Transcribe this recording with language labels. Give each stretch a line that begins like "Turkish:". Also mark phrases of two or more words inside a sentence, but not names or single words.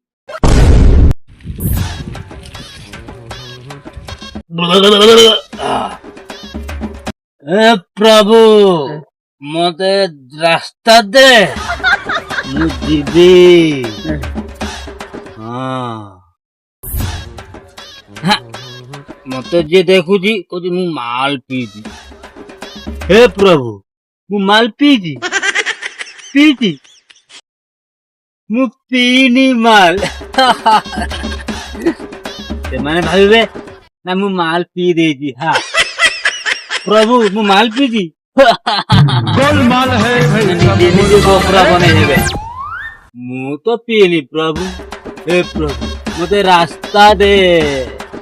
Odia: ଏ ପ୍ରଭୁ ମତେ ରାସ୍ତା ଦେ ମୁ ଜୀବୀ ହଁ ମତେ ଯେ ଦେଖୁ ଜୀ କୋ ମୁ ମାଲ ପି ଦି ହେ ପ୍ରଭୁ ମୁ ମାଲ ପି ଦି ମୁଁ ପିଇନି ମାଲ ସେମାନେ ଭାବିବେ ନା ମୁଁ ମାଲ ପିଇ ଦେଇଛି। ହଁ ପ୍ରଭୁ ମୁଁ ମାଲ ପିଇଛି
Hindi: गोलमाल है भाई
Odia: ନିଜେ ନିଜେ ଗୋବରା ବନେଇ ହେବେ। ମୁଁ ତ ପିଇନି ପ୍ରଭୁ, ହେ ପ୍ରଭୁ ମତେ ରାସ୍ତା ଦେ।